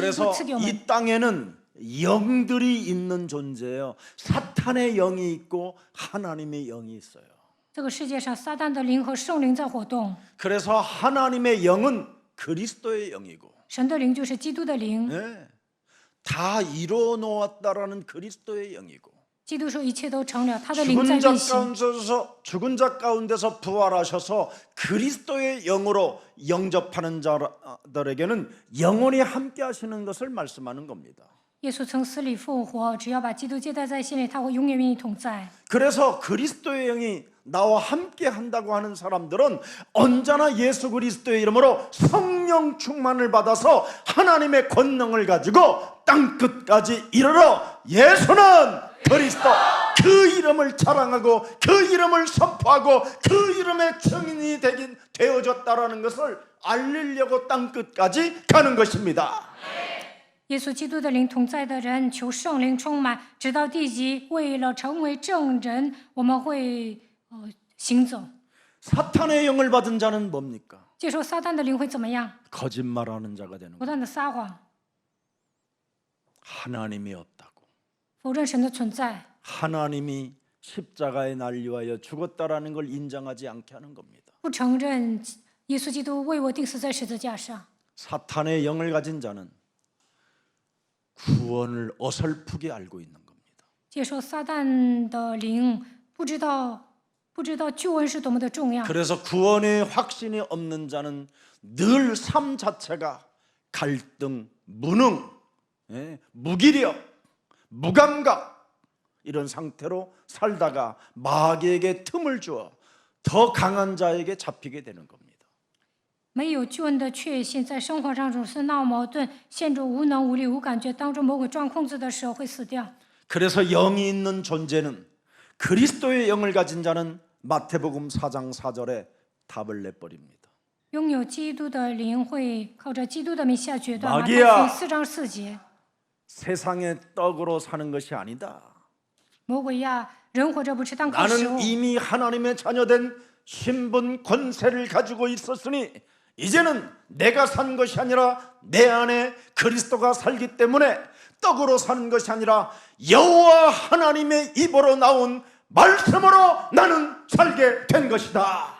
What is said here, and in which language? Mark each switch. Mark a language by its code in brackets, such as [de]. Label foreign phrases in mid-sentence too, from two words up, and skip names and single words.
[ko] 그래서 [zh] 赐给我们。 [ko] 이 땅에는 영들이 있는 존재예요. 사탄의 영이 있고 하나님의 영이 있어요. [zh] 这个世界上，撒旦的灵和圣灵在活动， [ko] 그래서 하나님의 영은 그리스도의 영이고 [zh] 神的灵就是基督的灵。 [ko] 네, 다 이루어 놓았다라는 그리스도의 영이고 [zh] 基督说一切都成了，他的灵在运行。 [ko] 죽은 자 가운데서 부활하셔서 그리스도의 영으로 영접하는 자들에게는 영원히 함께 하시는 것을 말씀하는 겁니다. [zh] 耶稣曾死里复活，只要把基督接待在心里，他会永远与你同在。 [ko] 그래서 그리스도의 영이 나와 함께 한다고 하는 사람들은 언제나 예수 그리스도의 이름으로 성령 충만을 받아서 하나님의 권능을 가지고 땅끝까지 이르러 예수는 그리스도, 그 이름을 자랑하고 그 이름을 선포하고 그 이름의 증인이 되어졌다라는 것을 알리려고 땅끝까지 가는 것입니다. [zh] 耶稣基督的灵同在的人，求圣灵充满，直到地极。为了成为证人，我们会行走。 [ko] 사탄의 영을 받은 자는 뭡니까? [zh] 接受撒旦的灵会怎么样？ [ko] 거짓말하는 자가 되는 [zh] 不 [ko] 거예요. [zh] 断的撒谎， [ko] 하나님이 없다고. [zh] 否认神的存在， [ko] 하나님이 십자가에 날리하여 죽었다라는 걸 인정하지 않게 하는 겁니다. [zh] 不承认耶稣基督为我钉死在十字架上。 [ko] 사탄의 영을 가진 자는 구원을 어설프게 알고 있는 겁니다. [zh] 接受撒旦的灵，不知道救恩是多么的重要。 [ko] 그래서 구원의 확신이 없는 자는 늘 삶 자체가 갈등, 무능, 무기력, 무감각 이런 상태로 살다가 마귀에게 틈을 주어 더 강한 자에게 잡히게 되는 겁니다. [zh] 没有救恩的确信，在生活上总是闹矛盾，陷入无能无力、无感觉当中，魔鬼抓控制的时候会死掉。 [ko] 그래서 영이 있는 존재는 그리스도의 영을 가진 자는 마태복음 4장 4절에 답을 내버립니다. [zh] 拥有基督的灵会靠着基督的名下决断。马太 [ko] 마귀야 [zh] 福音4章4节， [ko] 세상의 떡으로 사는 것이 아니다. [zh] 魔鬼呀，人活着不是当靠食物 [ko] 나는 ， 이미 하나님의 자녀된 신분 권세를 가지고 있었으니 이제는 내가 산 것이 아니라 내 안에 그리스도가 살기 때문에 떡으로 사는 것이 아니라 여호와 하나님의 입으로 나온 말씀으로 나는 살게 된 것이다.